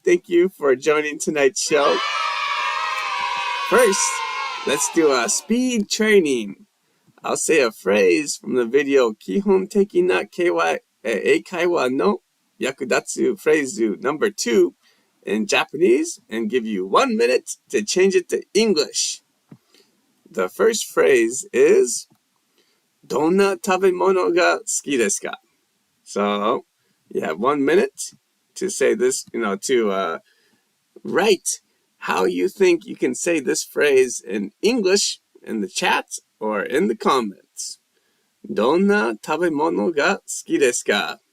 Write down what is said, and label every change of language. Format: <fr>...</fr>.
<en>Thank you for joining tonight's show. First, let's do a speed training. I'll say a phrase from the video</en> <ja>基本的な英会話の役立つフレーズ</ja> <en>number 2 in Japanese and give you 1 minute to change it to English. The first phrase is</en> <ja>どんな食べ物が好きですか?</ja> <en>So, you have 1 minute to say this, to write how you think you can say this phrase in English in the chat or in the comments.</en> <ja>どんな食べ物が好きですか?</ja>